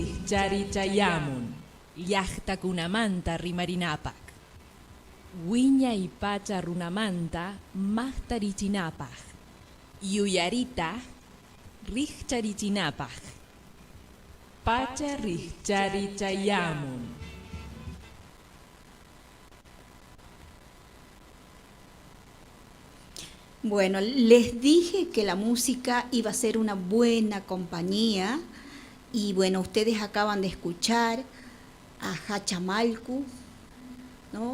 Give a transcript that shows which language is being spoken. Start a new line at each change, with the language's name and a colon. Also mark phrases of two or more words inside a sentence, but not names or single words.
Quechua: richari chayamun, llaqta kunamanta rimarinapak. Wiña y pacha runamanta maqtarichinapaq. Yuyarita riqcharichinapaq. Pacha riqchari chayamun.
Spanish: Bueno, les dije que la música iba a ser una buena compañía y bueno, ustedes acaban de escuchar a Hachamalcu, ¿no?